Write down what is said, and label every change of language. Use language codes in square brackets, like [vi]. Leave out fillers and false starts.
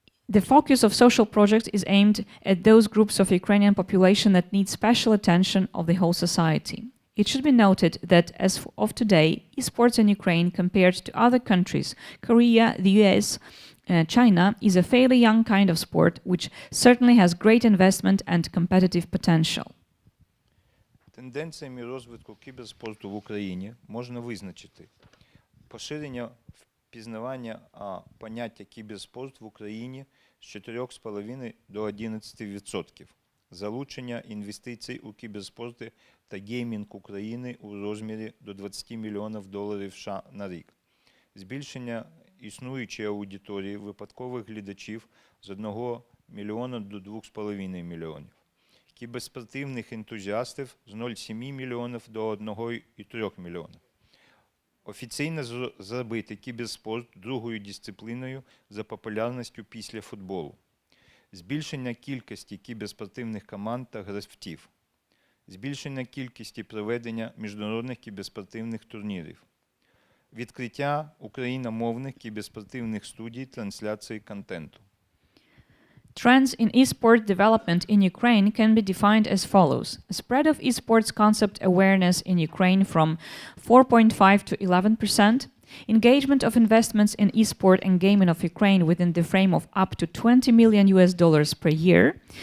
[en] The focus of social projects is aimed at those groups of Ukrainian population that need special attention of the whole society. It should be noted that as of today, esports in Ukraine compared to other countries, Korea, the US, China, is a fairly young kind of sport which certainly has great investment and competitive potential. [uk] Тенденціями розвитку кіберспорту в Україні можна визначити поширення впізнавання поняття кіберспорт в Україні з 4,5 до 11%, залучення інвестицій у кіберспорти та геймінг України у розмірі до $20 мільйонів США на рік, збільшення існуючої аудиторії випадкових глядачів з 1 мільйона до 2,5 мільйонів. кіберспортивних ентузіастів з 0,7 мільйонів до 1,3 мільйонів. Офіційно зробити кіберспорт другою дисципліною за популярністю після футболу. Збільшення кількості кіберспортивних команд та гравців. Збільшення кількості проведення міжнародних кіберспортивних турнірів. Відкриття україномовних кіберспортивних студій трансляції контенту. [en] Trends in e-sport development in Ukraine can be defined as follows. A spread of e-sports concept awareness in Ukraine from 4.5 to 11%. Engagement of investments in e-sport and gaming of Ukraine within the frame of up to $20 million per year.